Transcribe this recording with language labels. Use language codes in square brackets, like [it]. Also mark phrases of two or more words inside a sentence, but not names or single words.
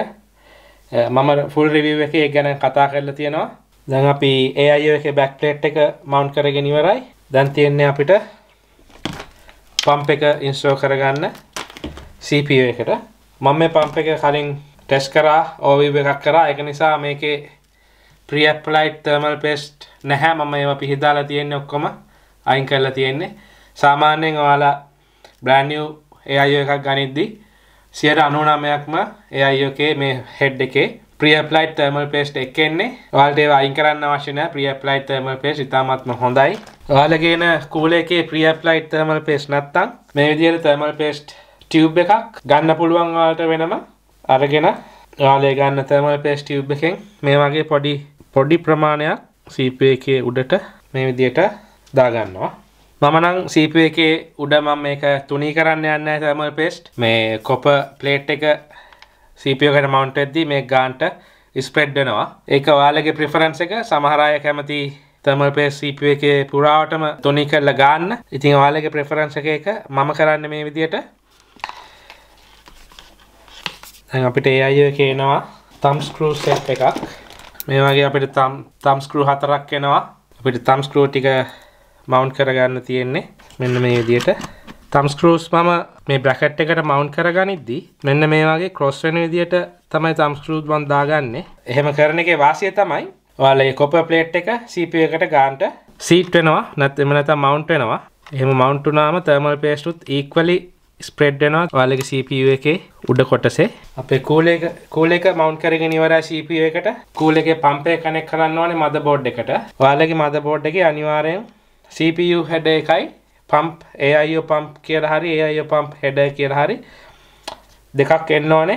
[si] මම [en] full review [si] එකේ ඒක ගැන කතා කරලා තියෙනවා. දැන් අපි AIO එකේ [en] back plate [si] එක mount කරගෙන ඉවරයි. දැන් තියෙන්නේ අපිට පම්ප් එක ඉන්ස්ටෝල් කරගන්න CPU එකට. මම මේ පම්ප් එක කලින් ටෙස්ට් කරා overview එකක් කරා. ඒක නිසා මේකේ [en] pre-applied thermal paste [si] නැහැ. මම ඒවා පිහදාලා තියෙන්නේ ඔක්කොම අයින් කරලා තියෙන්නේ. සාමාන්‍යයෙන් ඔයාලා [en] brand new AIO [si] එකක් ගනිද්දී 99%ක්ම AIO එකේ මේ head එකේ [en] pre-applied thermal paste [si] එක එන්නේ. ඔයාලට ඒවා අයින් කරන්න අවශ්‍ය නැහැ. [en] pre-applied thermal paste [si] ඉතාමත්ම හොඳයි. ඔයාලගේ එන කූල එකේ [en] pre-applied thermal paste [si] නැත්තම් මේ විදිහට [en] thermal paste tube [si] එකක් ගන්න පුළුවන් ඔයාලට වෙනම අරගෙන ඔයාලා ගන්න [en] thermal paste tube [si] එකෙන් මේ වගේ පොඩි ප්‍රමාණයක් CPU එකේ උඩට මේ විදිහට දාගන්නවා. මම නම් CPU එකේ උඩ මම මේක තුනී කරන්න යන්නේ නැහැ [en] thermal paste. [si] මේ [en] copper plate [si] එක CPU එකට mount වෙද්දී මේ ගානට spread වෙනවා. ඒක ඔයාලගේ preference එක. සමහර අය කැමති [en] thermal paste CPU [si] එකේ පුරාවටම තුනී කරලා ගන්න. ඉතින් ඔයාලගේ preference එක මම කරන්නේ මේ විදිහට. දැන් අපිට AIO එකේ එනවා [en] thumb screw set [si] එකක්. මේ වගේ අපිට [en] thumb screw [si] 4ක් එනවා. අපිට [en] thumb screw [si] ටික mount කරගන්න තියෙන්නේ මෙන්න මේ විදිහට. [en] thumb screws [si] මම මේ bracket එකට mount කරගනිද්දී මෙන්න මේ වගේ cross වෙන විදිහට තමයි [en] thumb screws [si] මම දාගන්නේ. එහෙම කරන එකේ වාසිය තමයි ඔයාලා මේ [en] copper plate [si] එක CPU එකට ගන්නට seat වෙනවා. නැත්නම් mount වෙනවා. එහෙම mount වුණාම [en] thermal paste [si] උත් [en] equally spread [si] වෙනවා ඔයාලගේ CPU එකේ උඩ කොටසේ. අපේ කූල් එක mount කරගෙන ඉවරයි CPU එකට. කූල් එකේ පම්ප් එක කනෙක්ට් කරන්න ඕනේ motherboard එකට. ඔයාලගේ motherboard එකේ අනිවාර්යෙන් [en] CPU header [si] එකයි [en] pump AIO pump [si] කියලා හරි [en] AIO pump header [si] කියලා හරි දෙකක් එන්න ඕනේ.